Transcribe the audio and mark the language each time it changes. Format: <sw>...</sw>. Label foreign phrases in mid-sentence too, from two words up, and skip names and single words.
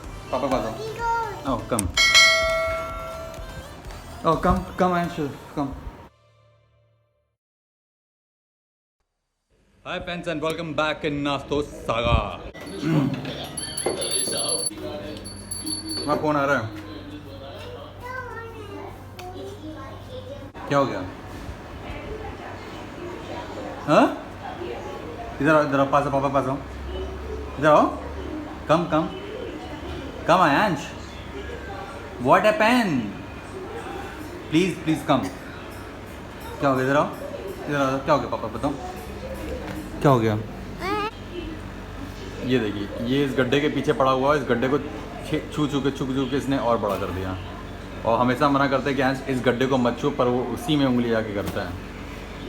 <hi>पापा पास आओ।</hi> <en>Oh, come. Oh, come, Anshu, come. Hi, friends, and welcome back in Nasto Saga.</en> <hi>वहाँ कौन आ रहा है? क्या हो गया? हाँ? इधर आओ, पास आओ, पापा पास आओ। इधर आओ। Come, Ayansh.</hi> <en>What happened? Please come.</en> <hi>क्या हो गया? इधर आओ, क्या हो गया पापा बताओ? क्या हो गया? ये देखिए, ये इस गड्ढे के पीछे पड़ा हुआ है। इस गड्ढे को छू के इसने और बड़ा कर दिया। और हमेशा मना करते हैं कि अंश इस गड्ढे को मत छू, पर वो उसी में उंगली आके करता है।</hi>